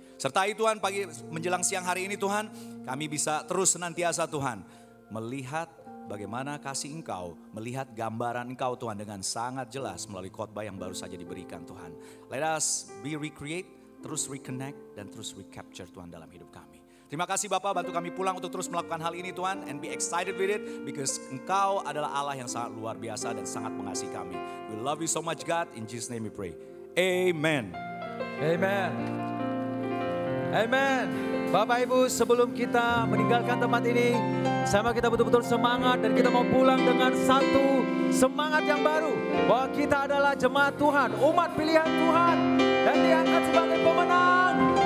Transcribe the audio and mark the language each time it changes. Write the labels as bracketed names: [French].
[Indonesian] Sertai Tuhan pagi menjelang siang hari ini Tuhan, kami bisa terus senantiasa Tuhan melihat bagaimana kasih Engkau, melihat gambaran Engkau Tuhan dengan sangat jelas melalui khotbah yang baru saja diberikan Tuhan. [English] Let us be recreate, [Indonesian] terus reconnect dan terus recapture Tuhan dalam hidup kami. Terima kasih Bapak, bantu kami pulang untuk terus melakukan hal ini Tuhan, [English] and be excited with it because [Indonesian] Engkau adalah Allah yang sangat luar biasa dan sangat mengasihi kami. [English] We love you so much God, in Jesus name we pray. Amen. Amen. Amen. [Indonesian] Bapak Ibu, sebelum kita meninggalkan tempat ini, sama kita betul-betul semangat dan kita mau pulang dengan satu semangat yang baru. Bahwa kita adalah jemaat Tuhan, umat pilihan Tuhan, dan diangkat sebagai pemenang.